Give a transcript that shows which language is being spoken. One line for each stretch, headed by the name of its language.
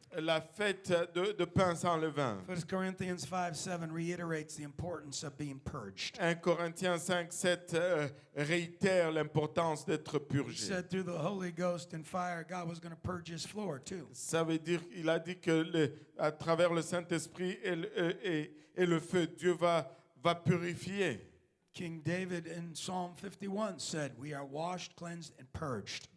French: La fête de pain sans levain.
English: 1 Corinthians 5:7 reiterates the importance of being purged.
French: 1 Corinthiens 5:7 réitère l'importance d'être
English: He
French: purgé.
English: said through the Holy Ghost and fire, God was going to purge his floor too.
French: Ça veut dire, il a dit que à travers le Saint-Esprit et le feu, Dieu va purifier.
English: King David in Psalm 51 said, we are washed, cleansed, and purged.